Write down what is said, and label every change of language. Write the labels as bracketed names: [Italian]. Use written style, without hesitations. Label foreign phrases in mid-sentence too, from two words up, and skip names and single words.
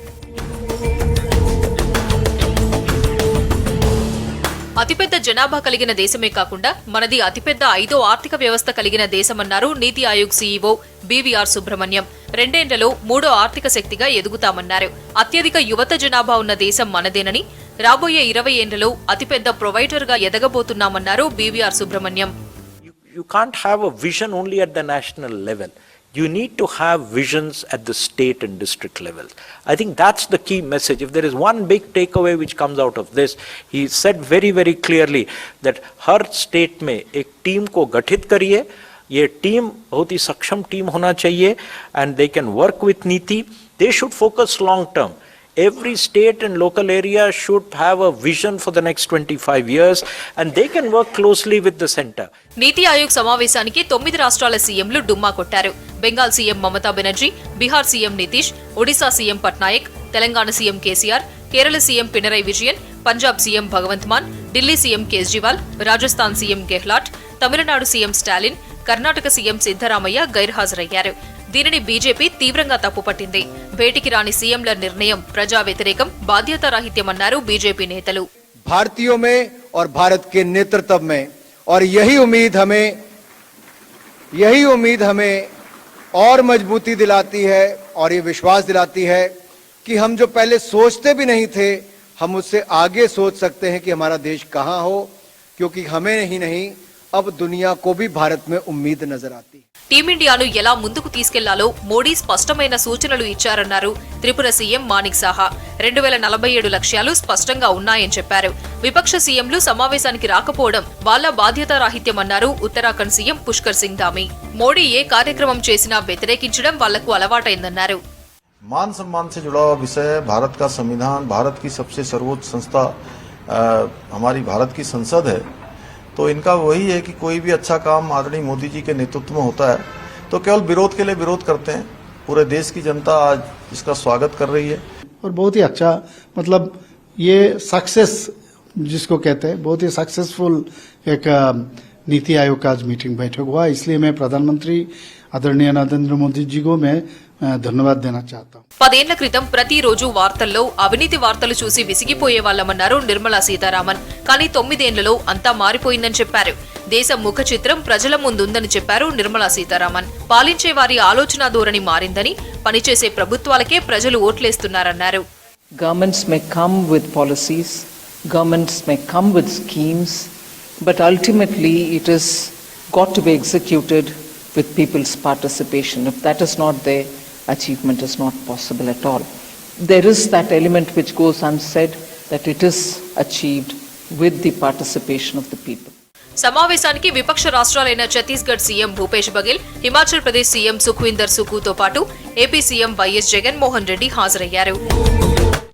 [Telugu] అతిపెద్ద జనాభా కలిగిన దేశమే కాకుండా మనది అతిపెద్ద 5వ ఆర్థిక వ్యవస్థ కలిగిన దేశమన్నారు నీతి ఆయోగ్ సీఈఓ బీవీఆర్ సుబ్రహ్మణ్యం. 2 ఏళ్లలో 3వ ఆర్థిక శక్తిగా ఎదుగుతామన్నారు. అత్యధిక యువత జనాభా ఉన్న దేశం మనదేనని, రాబోయే 20 ఏళ్లలో అతిపెద్ద ప్రొవైడర్గా ఎదగబోతున్నామన్నారు బీవీఆర్ సుబ్రహ్మణ్యం. [English] You can't have a vision only at the national level. You need to have visions at the state and district level. I think that's the key message. If there is one big takeaway which comes out of this, he said very, very clearly that [Hindi] हर state में एक team को गठित करिए. ये team बहुत ही सक्षम team होना चाहिए [English] and they can work with [Hindi] नीति. [English] They should focus long term. Every state and local area should have a vision for the next 25 years and they can work closely with the center. [Telugu] నీతి ఆయోగ్ సమావేశానికి 9 రాష్ట్రాల సీఎంలు డుమ్మా కొట్టారు. బెంగాల్ సీఎం మమతా బెనర్జీ, బీహార్ సీఎం నితీష్, ఒడిశా సీఎం పట్నాయక్, తెలంగాణ సీఎం కేసీఆర్, కేరళ సీఎం పినరై విజయన్, పంజాబ్ సీఎం భగవంత్ మాన్, ఢిల్లీ సీఎం కేజ్రీవాల్, రాజస్థాన్ సీఎం గెహ్లాట్, తమిళనాడు సీఎం స్టాలిన్, కర్ణాటక సీఎం సిద్ధరామయ్య గైర్హాజరయ్యారు. దీనిని బీజేపీ తీవ్రంగా తప్పుపట్టింది. భేటీకి రాని సీఎంల నిర్ణయం ప్రజా వ్యతిరేకం, బాధ్యతారాహిత్యమన్నారు బీజేపీ నేతలు. [Hindi] भारतीयों में और भारत के नेतृत्व में और यही उम्मीद हमें और मजबूती दिलाती है और ये विश्वास दिलाती है कि हम जो पहले सोचते भी नहीं थे, हम उससे आगे सोच सकते हैं कि हमारा देश कहां हो, क्योंकि हमें ही नहीं अब दुनिया को भी भारत में उम्मीद नजर आती है. [Telugu] టీమిండియాను ఎలా ముందుకు తీసుకెళ్లాలో మోడీ స్పష్టమైన సూచనలు ఇచ్చారన్నారు త్రిపుర సీఎం మాణిక్ సాహా. 2047 లక్ష్యాలు స్పష్టంగా ఉన్నాయని చెప్పారు. విపక్ష సీఎంలు సమావేశానికి రాకపోవడం వాళ్ల బాధ్యతారాహిత్యమన్నారు ఉత్తరాఖండ్ సీఎం పుష్కర్ సింగ్ ధామీ. మోడీ ఏ కార్యక్రమం చేసినా వ్యతిరేకించడం వాళ్లకు అలవాటైందన్నారు. [Hindi] मान सम्मान से जुड़ा हुआ विषय है. भारत का संविधान, भारत की सबसे सर्वोच्च संस्था हमारी भारत की संसद है. तो इनका वही है कि कोई भी अच्छा काम आदरणीय मोदी जी के नेतृत्व में होता है तो केवल विरोध के लिए विरोध करते हैं. पूरे देश की जनता आज इसका स्वागत कर रही है और बहुत ही अच्छा, मतलब ये सक्सेस जिसको कहते हैं, बहुत ही सक्सेसफुल एक नीति आयोग का आज मीटिंग बैठक हुआ. इसलिए मैं प्रधानमंत्री आदरणीय नरेंद्र मोदी जी को मैं ధన్యవాదాలు देना चाहता हूं. [Telugu] 10 ఏళ్ల క్రితం ప్రతిరోజు వార్తల్లో అవినీతి వార్తలు చూసి విసిగిపోయేవాళ్లమన్నారు నిర్మలా సీతారామన్. కానీ 9 ఏళ్లలో అంతా మారిపోయిందని చెప్పారు. దేశం ముఖ చిత్రం ప్రజల ముందుందని చెప్పారు నిర్మలా సీతారామన్. పాలించే వారి ఆలోచన ధోరణి మారిందని, పనిచేసే ప్రభుత్వాలకే ప్రజలు ఓట్లేస్తున్నారన్నారు. [English] Governments may come with policies, governments may come with schemes, but ultimately it is got to be executed with people's participation. If that is not there, achievement is not possible at all. There is that element which goes unsaid, that it is achieved with the participation of the people. [Telugu] సమావేశానికి విపక్ష రాష్ట్రాలైన ఛత్తీస్గఢ్ సీఎం భూపేష్ బఘెల్, హిమాచల్ ప్రదేశ్ సీఎం సుఖ్వీందర్ సుఖుతో పాటు ఏపీ సీఎం వైఎస్ జగన్మోహన్ రెడ్డి హాజరయ్యారు.